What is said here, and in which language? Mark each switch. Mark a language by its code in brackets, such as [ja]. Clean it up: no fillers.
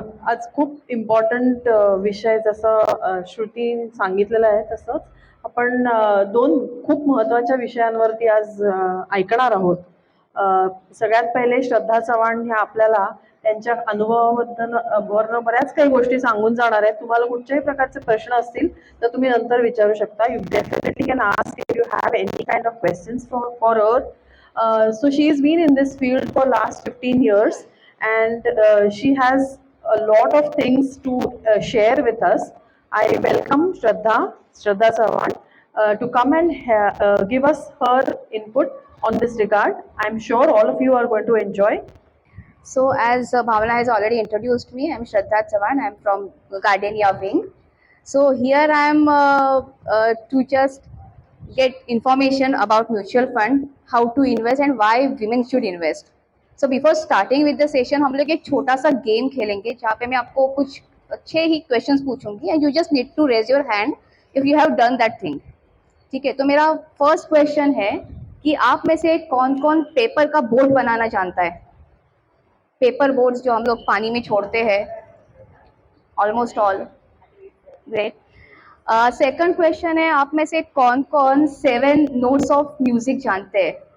[mr] आज खूप इम्पॉर्टंट विषय जसं श्रुती सांगितलेलं आहे तसंच आपण दोन खूप महत्त्वाच्या विषयांवरती आज ऐकणार आहोत. सगळ्यात पहिले श्रद्धा चव्हाण ह्या आपल्याला त्यांच्या अनुभवाबद्दल बऱ्याच काही गोष्टी सांगून जाणार आहेत. तुम्हाला कुठच्याही प्रकारचे प्रश्न असतील तर तुम्ही नंतर विचारू शकता. [en] You definitely can ask if you have any kind of questions for her. So she has been in this field for last 15 years and she has a lot of things to share with us. I welcome Shraddha Chauhan to come and give us her input on this regard. I'm sure all of you are going to enjoy. So as Bhavana has already introduced me, I'm Shraddha Chauhan. I'm from Gardenia Wing. So here I'm to just get information about mutual fund, how to invest and why women should invest. So before starting with the session, [hi] हम लोग एक छोटा सा game खेलेंगे जहाँ पे मैं आपको कुछ अच्छे ही क्वेश्चंस पूछूंगी [en] and you just need to raise your hand if you have done that thing. [hi] ठीक है, तो मेरा फर्स्ट क्वेश्चन है कि आप में से कौन कौन पेपर का बोट बनाना जानता है? पेपर बोर्ड्स जो हम लोग पानी में छोड़ते हैं, almost all. Great. Second question है, आप में से कौन कौन 7 नोट्स ऑफ म्यूजिक जानते हैं?